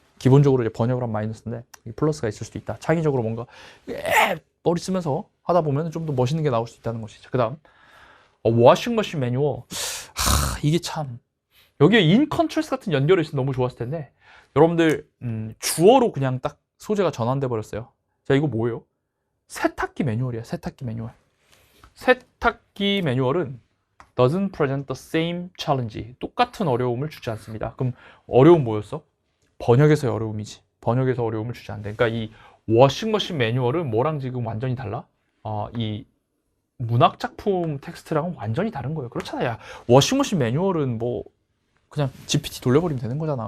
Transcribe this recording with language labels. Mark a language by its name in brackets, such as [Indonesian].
[Korean] 기본적으로 이제 번역을 하면 마이너스인데 플러스가 있을 수도 있다. 창의적으로 뭔가 머리 쓰면서 하다 보면 좀 더 멋있는 게 나올 수 있다는 것이죠. 그 다음 워싱머신 매뉴얼. 이게 참 여기에 인컨트레스 같은 연결이 있으면 너무 좋았을 텐데 여러분들 주어로 그냥 딱 소재가 전환돼 버렸어요. 자, 이거 뭐예요? 세탁기 매뉴얼이야. 세탁기 매뉴얼. 세탁기 매뉴얼은 [English] doesn't present the same challenge. [Korean] 똑같은 어려움을 주지 않습니다. 그럼 어려움 뭐였어? 번역에서의 어려움이지. 번역에서 어려움을 주지 않는다. 그러니까 이 워싱머신 매뉴얼은 뭐랑 지금 완전히 달라? 이 문학 작품 텍스트랑은 완전히 다른 거예요. 그렇잖아. 야, 워싱머신 매뉴얼은 뭐 그냥 GPT 돌려버리면 되는 거잖아.